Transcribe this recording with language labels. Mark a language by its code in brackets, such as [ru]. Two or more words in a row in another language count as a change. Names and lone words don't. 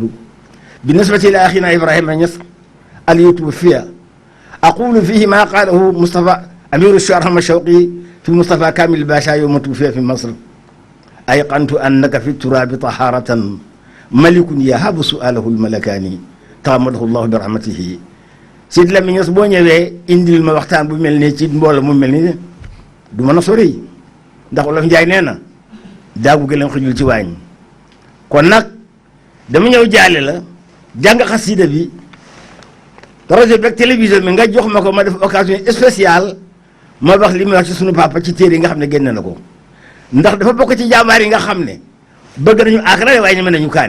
[ar] بالنسبة لأخينا إبراهيم نصر اليوتوفي أقول فيه ما قاله مصطفى أمير الشعراء أحمد شوقي في مصطفى كامل باشا يوم توفي في مصر: أيقنت أنك في التراب طهارة ملك يهاب سؤاله الملكان تغمده الله برحمته. [wo] Sidy Lamine Niass boo ñëwee indil ma waxtaan bu mel nii ci mbooloo mu mel nii du mën a sori ndax Wolof Njaay nee na daagu gëléem xëjul ci waañ. kon nag dama ñëw jaale la jàng xasida bi rajo beeg télévision bi nga jox ma ko ma def [fr] occasion spéciale [wo] ma wax li muy wax ci sunu papa ci téere yi nga xam ne génne na ko ndax dafa bokk ci jàmbaar yi nga xam ne bëgg nañu akara waaye ñeme nañu kaani.